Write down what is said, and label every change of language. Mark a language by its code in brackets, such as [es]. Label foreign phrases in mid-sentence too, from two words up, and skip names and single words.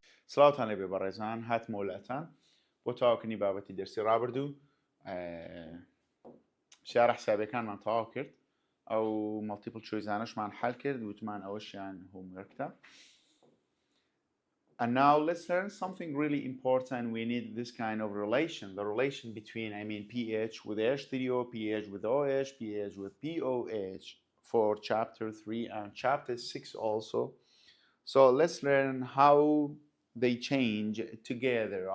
[ckb] سڵاوتان لێبێ بەڕێزان هاتمە وڵاتان بۆ تەواوکردنی بابەتی دەرسی ڕابردوو ژیار حسابەکانمان تەواو کرد ئەو [en] multiple choices [ckb] حەل کرد وتمان ئەوەشیان هۆموەرکتە. [en] And now let's learn something really important. We need this kind of relation, the relation between, pH with H3O, pH with OH, pH with POH for chapter 3 and chapter 6 also. So let's learn how they change together.